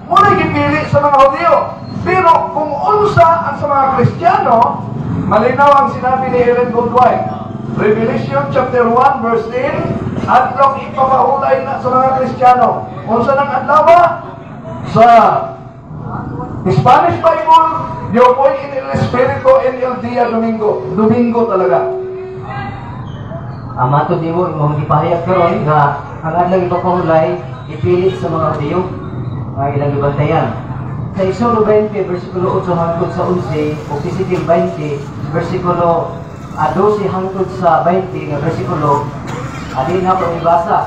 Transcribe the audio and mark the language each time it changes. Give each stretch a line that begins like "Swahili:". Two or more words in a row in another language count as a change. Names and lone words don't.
Cebuano: Muna gipili sa mga Hudyo. Pero kung unsa ang sa mga Kristiyano,
Filipino: malinaw ang sinabi ni
Cebuano: Ellen G. White.
English: Revelation chapter 1 verse 10,
Cebuano: adlong ipapahulay na sa mga Kristiyano. Unsa nang adlaw? Sa Spanish Bible,
Spanish: yo voy en el Espiritu en el día domingo.
Filipino: Domingo talaga.
Cebuano: Amato di mo imong gipahayag karon nga ang adlaw ipapahulay ipili sa mga Hudyo nga ilang gibantayan. Sa Exodo 20 bersikulo 8 hangtod sa 11 o Ezekiel 20 bersikulo 12 hangtod sa 20 nga bersikulo adi na ko ibasa.